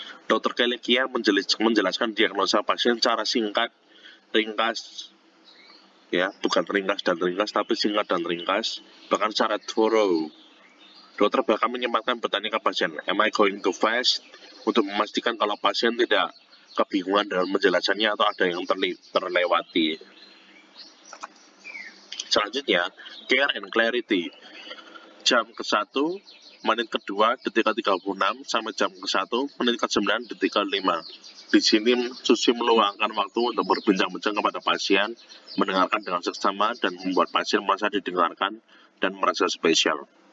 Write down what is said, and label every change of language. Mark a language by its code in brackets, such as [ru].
[id] Dr. Kelekia menjelaskan diagnosa pasien secara singkat, ringkas, ya, bukan ringkas dan ringkas, tapi singkat dan ringkas, bahkan secara thorough. Dokter bahkan menyempatkan bertanya ke pasien, [en] am I going too fast? [id] Untuk memastikan kalau pasien tidak kebingungan dalam menjelaskannya atau ada yang terlewati. Selanjutnya, care and clarity. Jam ke-1, menit kedua, detik ke-36, sampai jam ke-1, menit ke-9, detik ke-5. Di sini, Susi meluangkan waktu untuk berbincang-bincang kepada pasien, mendengarkan dengan seksama, dan membuat pasien merasa didengarkan dan merasa spesial.